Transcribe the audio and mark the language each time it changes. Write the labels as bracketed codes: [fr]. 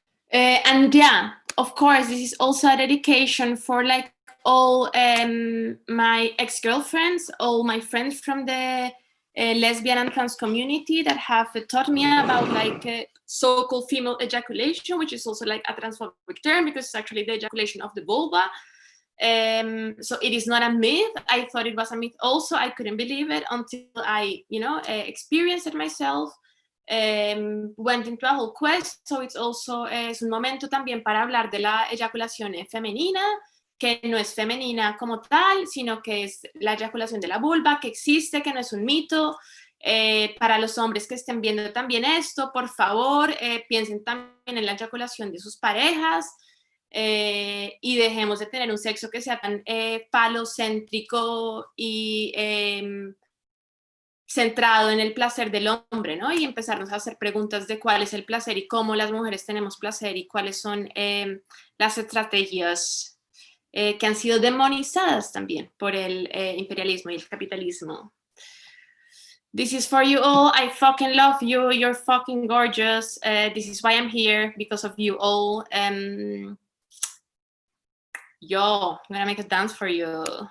[en] And of course, this is also a dedication for like all my ex-girlfriends, all my friends from the lesbian and trans community that have taught me about like so-called female ejaculation, which is also like a transphobic term because it's actually the ejaculation of the vulva. So it is not a myth. I thought it was a myth also. I couldn't believe it until I, experienced it myself. Went into a whole quest. So it's also [es] es un momento también para hablar de la eyaculación femenina, que no es femenina como tal, sino que es la eyaculación de la vulva, que existe, que no es un mito. Para los hombres que estén viendo también esto, por favor, piensen también en la eyaculación de sus parejas y dejemos de tener un sexo que sea tan falocéntrico y centrado en el placer del hombre, ¿no? Y empezarnos a hacer preguntas de cuál es el placer y cómo las mujeres tenemos placer y cuáles son las estrategias que han sido demonizadas también por el imperialismo y el capitalismo. [en] This is for you all. I fucking love you. You're fucking gorgeous. This is why I'm here, because of you all. Yo, I'm gonna make a dance for you.